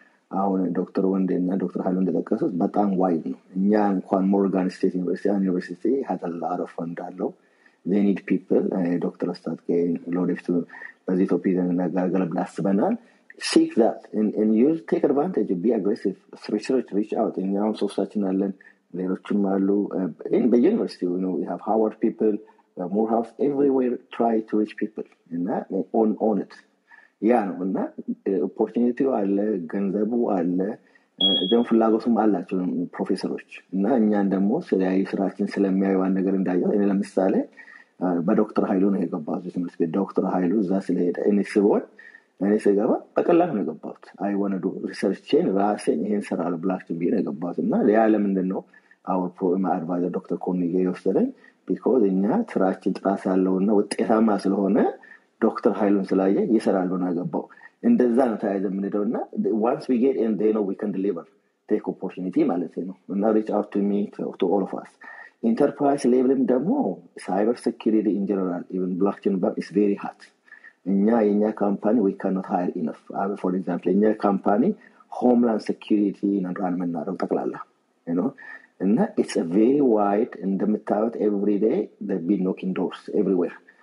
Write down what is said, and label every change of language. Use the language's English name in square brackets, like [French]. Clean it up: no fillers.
[Amharic] አሁን ዶክተር ወንዴና ዶክተር ሀይሉ እንደጠቀሱት በጣም ዋይድ ነው። እኛ እንኳን ሞርጋን ስቴት ዩኒቨርሲቲ [English] has a lot of fund [Amharic] አለው. [English] They need people. [Amharic] ዶክተር አስታጥቄ ለወደፊቱ በዚህ ቶፒክ እንነጋገር ብለን አስበናል. [English] Seek that and use, take advantage, be aggressive, reach out. [Amharic] እኛም ሶስታችን አለን, ሌሎችም አሉ. [English] By university, we have Howard people, Morehouse, everywhere. Try to reach people and that on it. [Amharic] ያ ነው እና ኦፖርቹኒቲው አለ, ገንዘቡ አለ, ደግሞ ፍላጎቱም አላቸው ፕሮፌሰሮች እና እኛን ደግሞ ስለያዩ ስራችን ስለሚያዩ አንድ ነገር እንዳየው እኔ ለምሳሌ በዶክተር ሀይሉ ነው የገባሁት ትምህርት ቤት። ዶክተር ሀይሉ እዛ ስለሄደ እኔ ስገባ በቀላሉ ነው የገባሁት። አይ ዋና ዱ ሪሰርችን ራሴን ይሄን ሰራለሁ ብላችሁ ብዬ ነው የገባሁት እና ያ ለምንድን ነው አወር ፕሮግራም አድቫይዘር ዶክተር ኮኒጌ የወሰደኝ ቢኮዝ እኛ ስራችን ጥራት ያለውና ውጤታማ ስለሆነ ዶክተር ሀይሉን ስላየ ይሰራል ነው ያገባው። እንደዛ ነው ተያይዘን የምንሄደውና [English] once we get in they know we can deliver, take opportunity ማለት ነው እና reach out to me, to all of us. Enterprise level ደግሞ cyber security in general, even blockchain is very hot. [Amharic] የኛ ካምፓኒ [English] we cannot hire enough. For example የኛ ካምፓኒ homeland security [Amharic] ራን የምናደርገው ጠቅላላ እና [English] it's a very wide, [Amharic] እንደምታዩት [English] every day they've been knocking doors everywhere.